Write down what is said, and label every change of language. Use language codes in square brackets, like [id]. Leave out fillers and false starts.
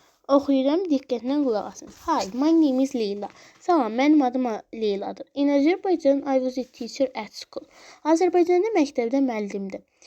[az] Oxuyuram, diqqətlə qulaq asın. [en] Hi, my name is Leyla. [az] Salam, mənim adım Leyladır. [en] In Azerbaijan, I was a teacher at school. [az] Azərbaycanda məktəbdə müəllimdim.